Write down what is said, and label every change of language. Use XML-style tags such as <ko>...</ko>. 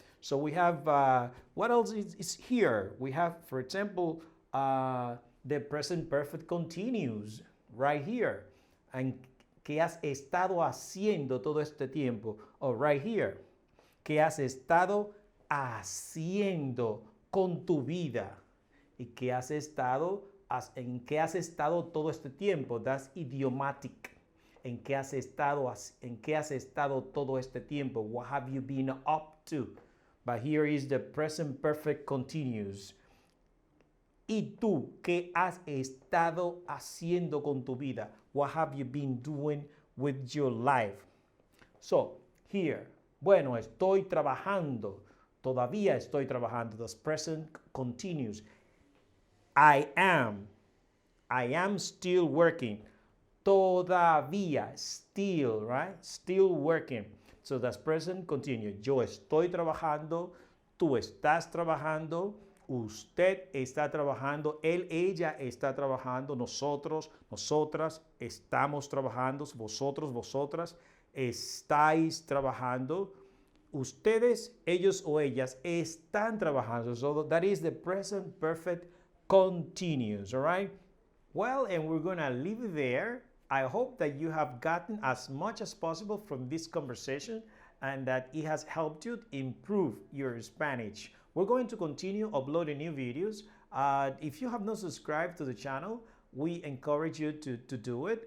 <en>So we have, what else is here? We have, for example, the present perfect continuous right here.</en> <es>And ¿qué has estado haciendo todo este tiempo?</es> <en>Oh, right here.</en> <es>¿Qué has estado haciendo con tu vida? ¿Y qué has estado, en qué has estado todo este tiempo?</es> <en>That's idiomatic.</en> <es>¿En qué has estado todo este tiempo?</es> <en>What have you been up to? But here is the present perfect continuous.</en> <es>¿Y tú qué has estado haciendo con tu vida?</es> <en>What have you been doing with your life? So, here,</en> <es>bueno, estoy trabajando. Todavía estoy trabajando.</es> <en>The present continues. I am still working.</en> <es>Todavía,</es> <en>still, right? Still working. So that's present continuous.</en> <es>Yo estoy trabajando. Tú estás trabajando. Usted está trabajando, él, ella está trabajando, nosotros, nosotras estamos trabajando, vosotros, vosotras estáis trabajando, ustedes, ellos o ellas están trabajando.</es> <en>So that is the present perfect continuous, all right? Well, and we're going to leave it there. I hope that you have gotten as much as possible from this conversation and that it has helped you improve your Spanish. We're going to continue uploading new videos. If you have not subscribed to the channel, we encourage you to do it.</en>